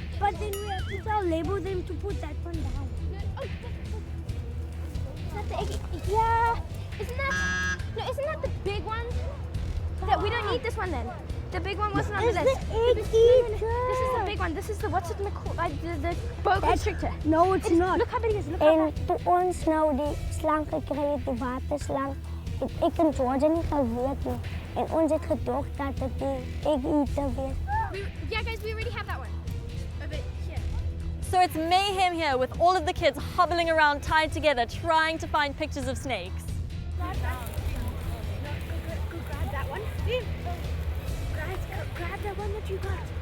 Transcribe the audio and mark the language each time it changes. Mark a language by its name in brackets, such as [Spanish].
[English] But then we have to label them to put that one down. Is that the egg? Yeah. Isn't that the big one? We don't need this one then. The big one wasn't on the list. This is the big one. This is the, what's it called? Like the boa constrictor. No, it's not. Look how big it is. Look how [Afrikaans] En toe ons nou die slang gekry het, die waterslang, het ek en Georgia nie geweet nie. En ons het gedog dat dit die egg-eater was. [English] Yeah, guys, we already have that one. Over here. So it's mayhem here with all of the kids hobbling around tied together trying to find pictures of snakes. Grab that one. Guys, grab that one that you got.